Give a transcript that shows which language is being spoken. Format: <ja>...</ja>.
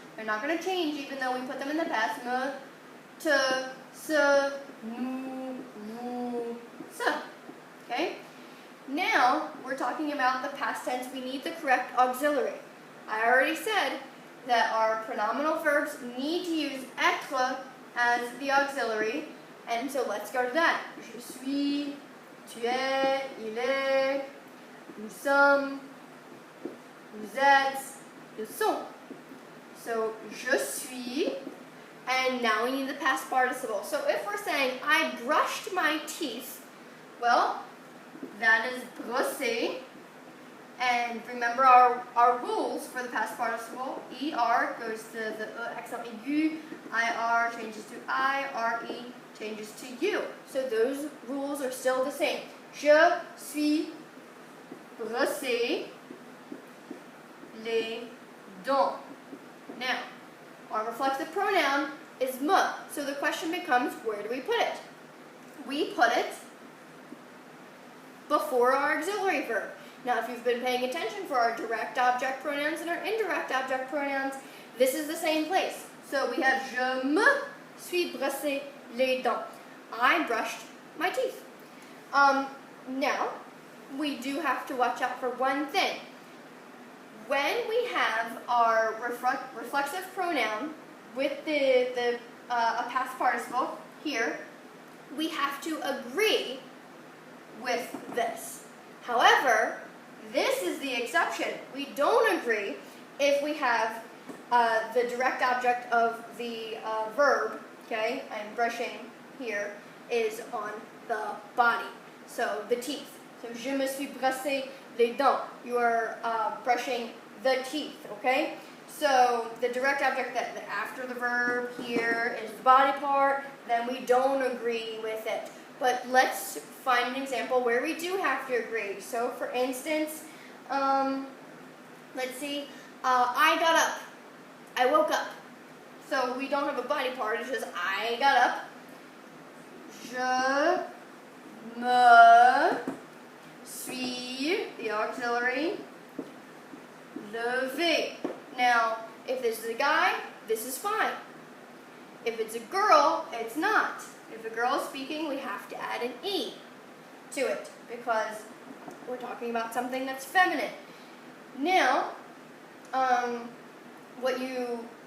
<en>They're not going to change even though we put them in the past.</en> <fr>Me, te, se, nous, vous, ce.</fr> <en>Okay? Now we're talking about the past tense. We need the correct auxiliary. I already said that our pronominal verbs need to use être as the auxiliary. And so let's go to that.</en> <fr>Je suis, tu es, il est, nous sommes, vous êtes, ils sont.</fr> <en>So,</en> <fr>je suis,</fr> <en>and now we need the past participle. So if we're saying, I brushed my teeth, well, that is brosser. And remember our rules for the past participle. ER goes to the accent aigu, IR changes to I, RE changes to U. So those rules are still the same.</en> <fr>Je suis brossé les dents.</fr> <en>Now, our reflexive pronoun is me. So the question becomes, where do we put it? We put it before our auxiliary verb. Now, if you've been paying attention for our direct object pronouns and our indirect object pronouns, this is the same place.</en> <fr>So we have je me suis brossé les dents.</fr> <en>I brushed my teeth. Now, we do have to watch out for one thing. When we have our reflexive pronoun with a past participle here, we have to agree with this. However, this is the exception. We don't agree if we have the direct object of the verb, okay, I'm brushing here, is on the body, so the teeth.</en> <fr>So, je me suis brossé les dents.</fr> <en>You are brushing the teeth, okay? So, the direct object that after the verb here is the body part, then we don't agree with it. But let's find an example where we do have to agree. So, for instance, let's see, I got up. I woke up. So, we don't have a body part, it's just I got up.</en> <fr>Je me suis,</fr> <en>the auxiliary,</en> <fr>levé.</fr> <en>Now, if this is a guy, this is fine. If it's a girl, it's not. If a girl is speaking, we have to add an E to it because we're talking about something that's feminine. Now, what you</en>